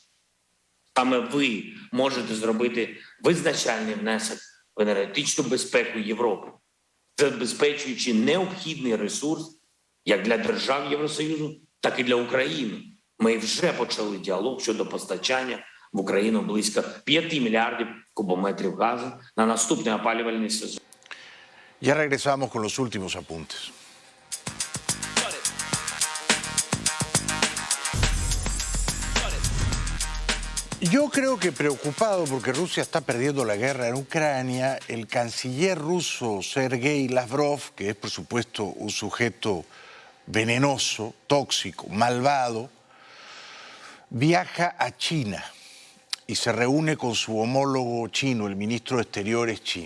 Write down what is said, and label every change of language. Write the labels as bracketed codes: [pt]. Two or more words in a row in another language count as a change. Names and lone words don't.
[uk] Саме ви можете зробити визначальний внесок в енергетичну безпеку Європи, забезпечуючи необхідний ресурс як для держав Євросоюзу, так і для України. Ми вже почали діалог щодо постачання в Україну близько 5 мільярдів кубометрів газу на наступний опалювальний сезон. [es] Ya regresamos con los últimos apuntes. Yo creo que preocupado porque Rusia está perdiendo la guerra en Ucrania, el canciller ruso Sergei Lavrov, que es por supuesto un sujeto venenoso, tóxico, malvado, viaja a China y se reúne con su homólogo chino, el ministro de Exteriores chino.